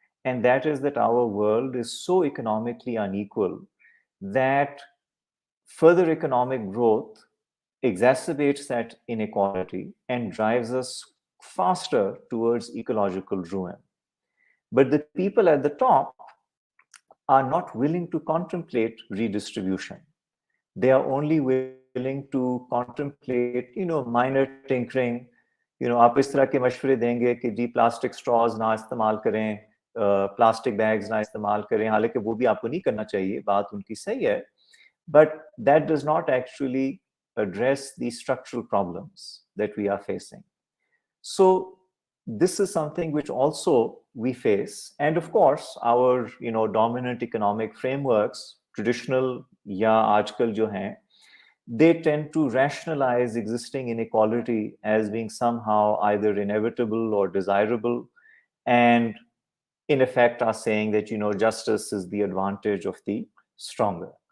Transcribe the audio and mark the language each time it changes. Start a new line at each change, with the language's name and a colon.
English: And that is that our world is so economically unequal that further economic growth exacerbates that inequality and drives us faster towards ecological ruin. But the people at the top are not willing to contemplate redistribution. They are only willing to contemplate, minor tinkering.
Hindi: आप इस तरह के मशवरे देंगे कि जी plastic straws ना इस्तेमाल करें, प्लास्टिक बैग्स ना इस्तेमाल करें, हालांकि वो भी आपको नहीं करना चाहिए, बात उनकी सही है,
English: but that does not actually address the structural problems that we are facing. So this is something which also we face, and of course our dominant economic frameworks, traditional
Hindi: या आजकल जो हैं,
English: they tend to rationalize existing inequality as being somehow either inevitable or desirable, and in effect are saying that justice is the advantage of the stronger.